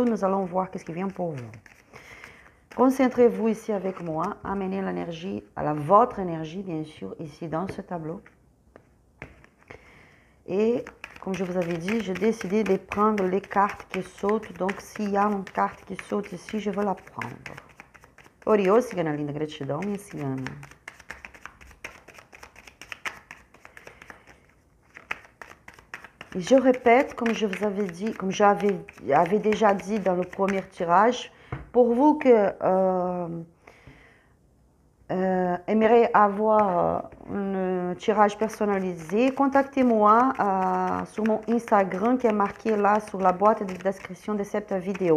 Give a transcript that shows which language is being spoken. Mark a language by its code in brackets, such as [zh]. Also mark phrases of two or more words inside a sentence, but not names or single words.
[fr] Nous allons voir qu'est-ce qui vient pour vous. Concentrez-vous ici avec moi, amenez l'énergie, votre énergie bien sûr, ici dans ce tableau. Et comme je vous avais dit, j'ai décidé de prendre les cartes qui sautent. Donc, s'il y a une carte qui saute ici, je vais la prendre. [pt] Oriô, cigana linda, gratidão, minha cigana. [fr] Et je répète, comme je vous avais dit, comme j'avais déjà dit dans le premier tirage, pour vous que aimeriez avoir un tirage personnalisé, contactez-moi sur mon Instagram qui est marqué là sur la boîte de description de cette vidéo.